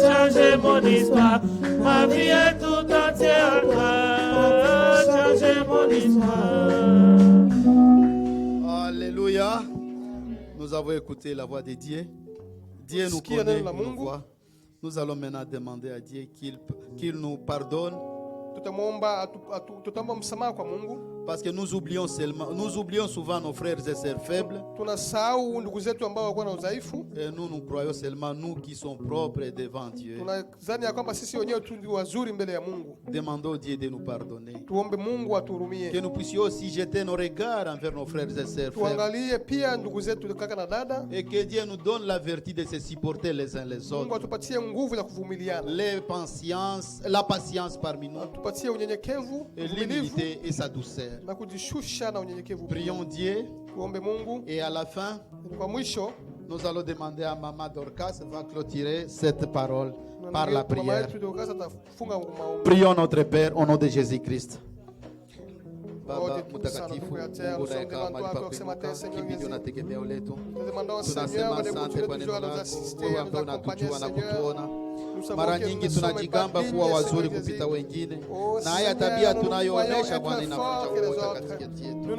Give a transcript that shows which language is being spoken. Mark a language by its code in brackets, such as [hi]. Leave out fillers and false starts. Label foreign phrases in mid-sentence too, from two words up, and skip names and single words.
[fr] Changez mon histoire, ma vie est tout entière à toi. Changez mon histoire. Alléluia. Nous avons écouté la voix de Dieu. Dieu nous connaît nos voix. Nous allons maintenant demander à Dieu qu'il nous pardonne. [sw] Tutamwomba msamaha kwa Mungu. [fr] Parce que nous oublions souvent nos frères et sœurs faibles. [sw] Tunasahau ndugu zetu ambao wako na udhaifu. [fr] Et nous croyons seulement nous qui sommes propres devant Dieu. [sw] Tunadhani ya kwamba sisi wenyewe tu ndio wazuri mbele ya Mungu. [fr] Demandons Dieu de nous pardonner. [sw] Tuombe Mungu atuhurumie. [fr] Que nous puissions aussi jeter nos regards envers nos frères et sœurs faibles. [sw] Tuangalie pia ndugu zetu kaka na dada. [fr] Et que Dieu nous donne la vertu de se supporter les uns les autres. [sw] Mungu atupatie nguvu ya kuvumiliana. [fr] La patience parmi nous. [sw] Atupatie unyenyekevu, [fr] et l'humilité et sa douceur. [sw] Na kujishusha na unyenyekevu. [fr] Prions Dieu. [sw] Tuombe Mungu. [fr] Et à la fin, [sw] kwa mwisho, [fr] nous allons demander à Maman Dorcas va clôturer cette parole par la prière. Prions notre Père au nom de Jésus-Christ. [sw] Baba mtakatifu, Mungu unayekaa mahali pa kuinuka, kimbilio na tegemeo letu, tunasema asante kwa neno lako, wewe ambaye unatujua na kutuona. Mara nyingi tunajigamba kuwa wazuri kupita wengine, na haya tabia tunayoonyesha Bwana inavunja umoja katikati yetu.